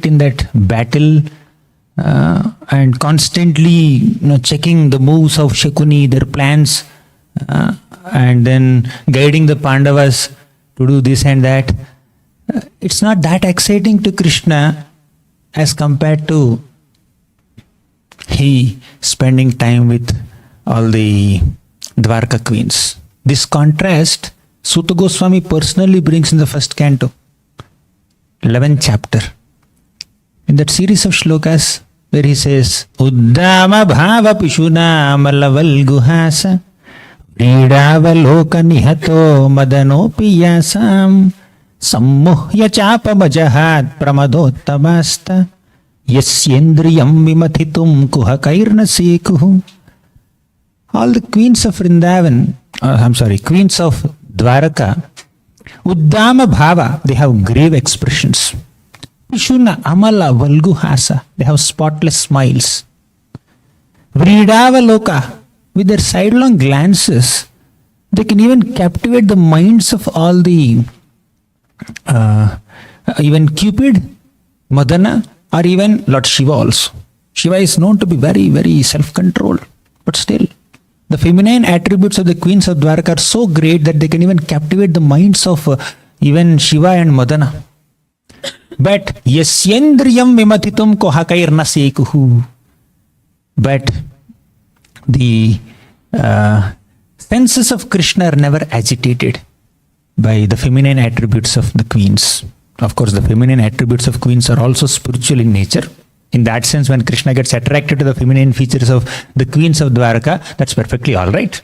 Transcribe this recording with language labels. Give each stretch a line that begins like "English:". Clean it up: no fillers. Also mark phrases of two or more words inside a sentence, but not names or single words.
English: in that battle, and constantly checking the moves of Shakuni, their plans, and then guiding the Pandavas to do this and that, it's not that exciting to Krishna as compared to he spending time with all the Dwarka queens. This contrast, Sutta Goswami personally brings in the first canto, 11th chapter. In that series of shlokas where he says,
Sanskrit: उद्धव भाव पिशुन मलवल् गुहास व्रीडाव लोक निहतो मदनोऽपि यासां सम्मुह्य चाप मजहात् प्रमदोत्तमास्ता यस्येन्द्रियं विमथितुं कुहकैर्न शेकुः.
English: All the queens of Vrindavan, queens of Dwaraka,
Sanskrit: उद्दाम भाव,
English: they have grave expressions.
Sanskrit: पिशुन अमल वल्गुहास,
English: they have spotless smiles.
Sanskrit: व्रीडाव लोक,
English: with their sidelong glances, they can even captivate the minds of all the, even Cupid, Madana, or even Lord Shiva also. Shiva is known to be very, very self-controlled, but still, the feminine attributes of the queens of Dwarka are so great that they can even captivate the minds of even Shiva and Madana.
Sanskrit: But यस्येन्द्रियं विमथितुं कोहकैर्न शेकुः.
English: But the senses of Krishna are never agitated by the feminine attributes of the queens. Of course, the feminine attributes of queens are also spiritual in nature. In that sense, when Krishna gets attracted to the feminine features of the queens of Dwarka, that's perfectly all right.